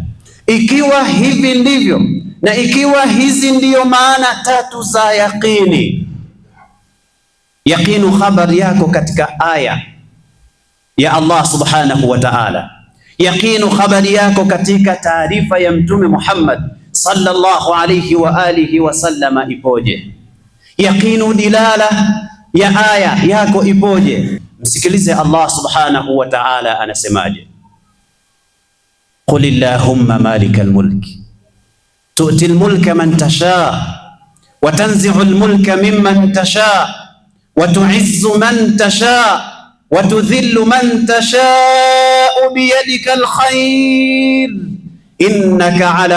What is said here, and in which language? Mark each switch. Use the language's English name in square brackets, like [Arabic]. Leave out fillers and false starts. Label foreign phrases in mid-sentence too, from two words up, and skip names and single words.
[Swahili] Ikiwa hivi ndivyo, na ikiwa hizi ndiyo maana tatu za yaqini, [Arabic] يقين خبر [Swahili] yako katika aya ya Allah [Arabic] سبحانه وتعالى, يقين خبر [Swahili] yako katika taarifa ya Mtume Muhammad [Arabic] صلى الله عليه وعلى آله وسلم [Swahili] ipoje? Yaqinu dilala ya aya yako ipoje? Msikilize Allah [Arabic] سبحانه وتعالى [Swahili] anasemaje. [Arabic] قل اللهم مالك الملك تؤتي الملك من تشاء وتنزع الملك ممن تشاء و وتعز من تشاء وتذل من تشاء بيدك الخير إنك على